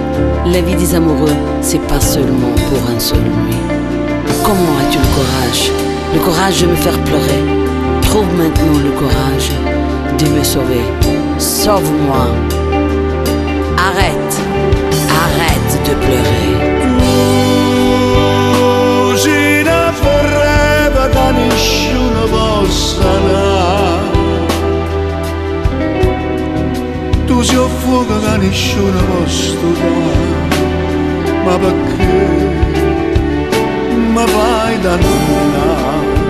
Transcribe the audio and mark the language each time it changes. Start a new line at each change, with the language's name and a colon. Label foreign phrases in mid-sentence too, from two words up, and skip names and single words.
French: La vie des amoureux, c'est pas seulement pour un seul nuit. Comment as-tu le courage de me faire pleurer? Trouve maintenant le courage de me sauver. Sauve-moi. Arrête de pleurer.
Italian: Cugina vorrebbe che nessuno possa dare. Tu sei un fuoco che nessuno può dare. Ma perché mi fai dannare?